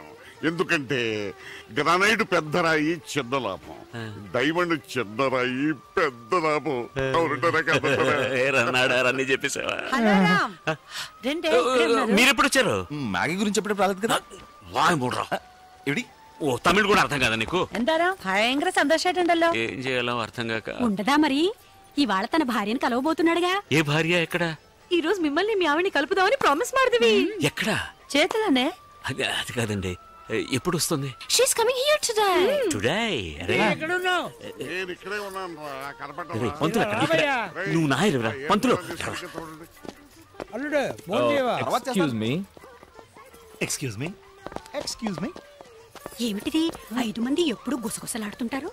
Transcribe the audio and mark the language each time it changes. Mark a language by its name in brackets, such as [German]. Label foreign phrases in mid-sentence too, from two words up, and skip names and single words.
[Telugu] ఎందుకంటే గ్రానైట్ పెద్ద రాయి చిన్న లాభం, డైమండ్ చిన్న రాయి పెద్ద లాభం. మీరెప్పుడు వచ్చారు? మ్యాగీ గురించి చెప్పేటప్పుడు రాలేదు కదా. వాయమూడ్రా. ఓ, తమిళ్ కూడా అర్థం కాదా నీకు? [Malayalam] എന്താരോ ഭയങ്കര സന്തോഷായിട്ടുണ്ടല്ലോ. [Telugu] ఏం చేయాలో అర్థం కాక. ఉండదా మరి? ఇవాళ తన భార్యను కలవబోతున్నాడుగా. ఏ భార్య? ఎక్కడ? ఈ రోజు మిమ్మల్ని మీ ఆవిని కలుపుదామని ప్రామిస్ ಮಾಡಿದ್ವಿ. ఎక్కడ? చేతలోనే. అది కాదండి, ఎప్పుడు వస్తుంది? [English] She's coming here today. [Telugu] టుడే? ఎక్కడ ఉన్నావు? నేను ఇక్కడే ఉన్నాను రా, పంతులు నువ్వు నాయరురా. పంతులు అల్లుడు ఫోన్ చేయవా? [English] excuse me. [Telugu] ఏమిటిది? 5 మంది ఎప్పుడు గుసగుసలాడుతుంటారు.